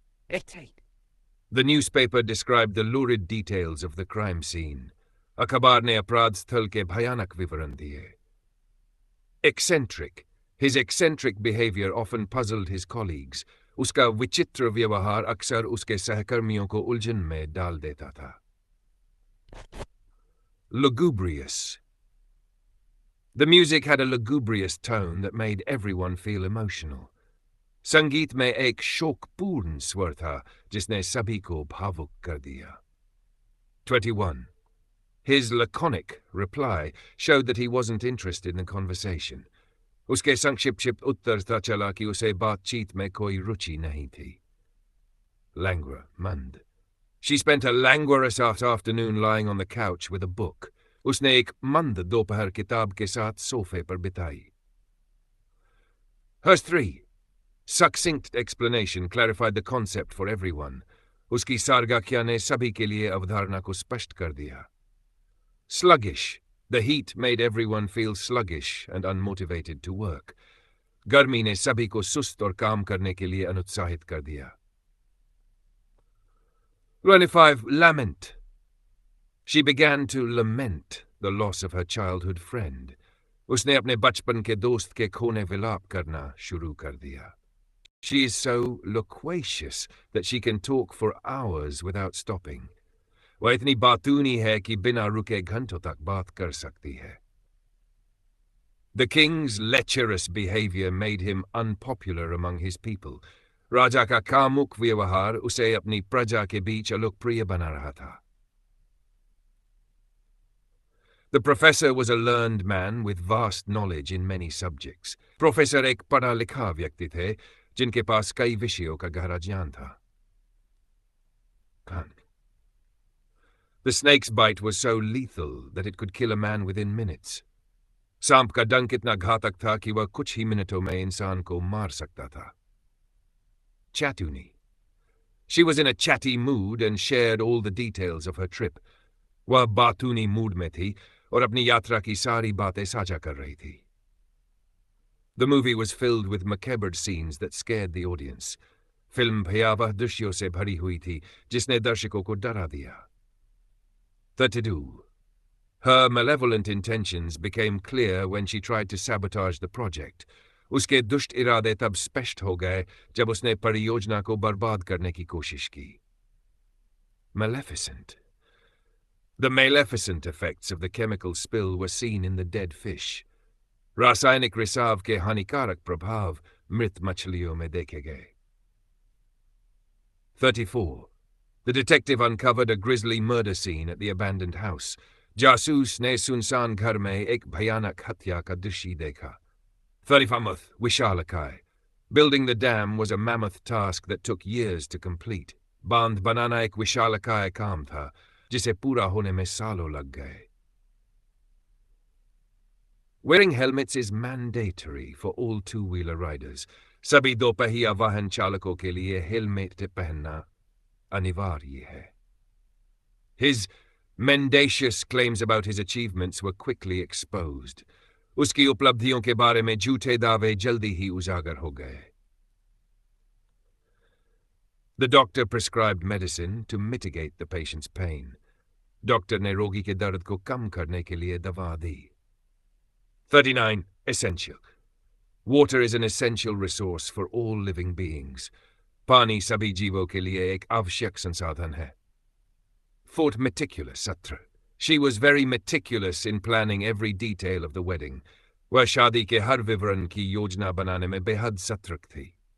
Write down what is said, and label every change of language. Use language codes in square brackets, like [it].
[en] 18. The newspaper described the lurid details of the crime scene. [hi] अखबार ने अपराध स्थल के भयानक विवरण दिए. [en] Eccentric. His eccentric behavior often puzzled his colleagues. [hi] उसका विचित्र व्यवहार अक्सर उसके सहकर्मियों को उलझन में डाल देता था. [en] Lugubrious. The music had a lugubrious tone that made everyone feel emotional. [hi] संगीत में एक शोकपूर्ण स्वर था जिसने सभी को भावुक कर दिया. [en] 21. His laconic reply showed that he wasn't interested in the conversation. [hi] उसके संक्षिप्त उत्तर था चला कि उसे बातचीत में कोई रुचि नहीं थी. [en] Languor, मंद. She spent a languorous afternoon lying on the couch with a book. [hi] उसने एक मंद दोपहर किताब के साथ सोफे पर बिताई. [en] Hers 3. Succinct explanation clarified the concept for everyone. [hi] उसकी सारगाख्या ने सभी के लिए अवधारणा को स्पष्ट कर दिया. [en] Sluggish. The heat made everyone feel sluggish and unmotivated to work. [hi] गर्मी ने सभी को सुस्त और काम करने के लिए अनुत्साहित कर दिया. [en] 25. Lament. She began to lament the loss of her childhood friend. [hi] उसने अपने बचपन के दोस्त के खोने विलाप करना शुरू कर दिया. [en] She is so loquacious that she can talk for hours without stopping. [hi] वह इतनी बातूनी है कि बिना रुके घंटों तक बात कर सकती है. [en] The king's lecherous behavior made him unpopular among his people. [hi] राजा का कामुक व्यवहार उसे अपनी प्रजा के बीच अलोकप्रिय बना रहा था. [en] The professor was a learned man with vast knowledge in many subjects. [hi] Professor एक पढ़ा लिखा व्यक्ति थे जिनके पास कई विषयों का गहरा ज्ञान था. [en] The snake's bite was so lethal that it could kill a man within minutes. [hi] सांप का डंक इतना घातक था कि वह कुछ ही मिनटों में इंसान को मार सकता था. Chatuni. [en] She was in a chatty mood and shared all the details of her trip. [hi] वह बातूनी मूड में थी और अपनी यात्रा की सारी बातें साझा कर रही थी. [en] The movie was filled with macabre scenes that scared the audience. [hi] Film भयावह दृश्यों से भरी हुई थी जिसने दर्शकों को डरा दिया. [en] 32. Her malevolent intentions became clear when she tried to sabotage the project. [hi] उसके दुष्ट इरादे तब स्पष्ट हो गए जब उसने परियोजना को बर्बाद करने की कोशिश की. [en] Maleficent. The maleficent effects of the chemical spill were seen in the dead fish. [hi] रासायनिक रिसाव के हानिकारक प्रभाव मृत मछलियों में देखे गए. [en] 34. The detective uncovered a grisly murder scene at the abandoned house. [hi] जासूस ने सुनसान घर में एक भयानक हत्या का दृश्य देखा. 35. Vishalakay. [en] Building the dam was a mammoth task that took years to complete. [hi] बांध बनाना एक विशालकाय काम था जिसे पूरा होने में सालों लग गए. [en] Wearing helmets is mandatory for all two-wheeler riders. [hi] सभी दोपहिया वाहन चालकों के लिए हेलमेट पहनना अनिवार्य है. [en] His mendacious claims about his achievements were quickly exposed. [hi] उसकी उपलब्धियों के बारे में झूठे दावे जल्दी ही उजागर हो गए. [en] The doctor prescribed medicine to mitigate the patient's pain. [hi] Doctor ने रोगी के दर्द को कम करने के लिए दवा दी. [en] 39. Essential. Water is an essential resource for all living beings. [hi] पानी सभी जीवों के लिए एक आवश्यक संसाधन है. [en] 4. Meticulous सत्र. She was very meticulous in planning every detail of the wedding. [hi] वह शादी के हर विवरण की योजना बनाने में बेहद सतर्क थी.